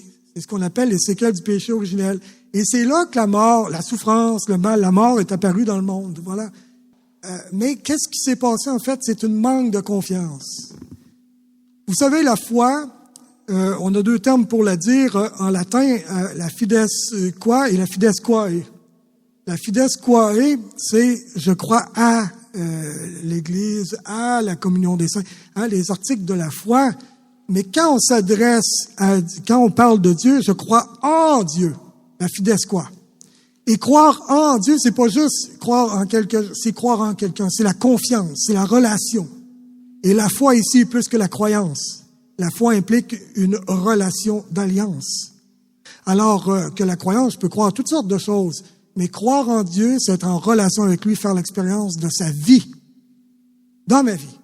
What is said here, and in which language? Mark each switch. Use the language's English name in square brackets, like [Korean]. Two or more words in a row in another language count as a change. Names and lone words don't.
[French] C'est ce qu'on appelle les séquelles du péché originel. Et c'est là que la mort, la souffrance, le mal, la mort est apparue dans le monde. Voilà. Mais qu'est-ce qui s'est passé, en fait? C'est une manque de confiance. Vous savez, la foi, on a deux termes pour la dire en latin, la [Latin] fides qua [French] et la [Latin] fides quae. La fides quae, [French] c'est je crois à l'Église, à la communion des saints, les articles de la foi. Mais quand on quand on parle de Dieu, je crois en Dieu, la [Latin] fides qua. [French] Et croire en Dieu, c'est pas juste croire en quelqu'un, c'est croire en quelqu'un, c'est la confiance, c'est la relation. Et la foi ici est plus que la croyance. La foi implique une relation d'alliance. Alors que la croyance, je peux croire toutes sortes de choses, mais croire en Dieu, c'est être en relation avec lui, faire l'expérience de sa vie, dans ma vie.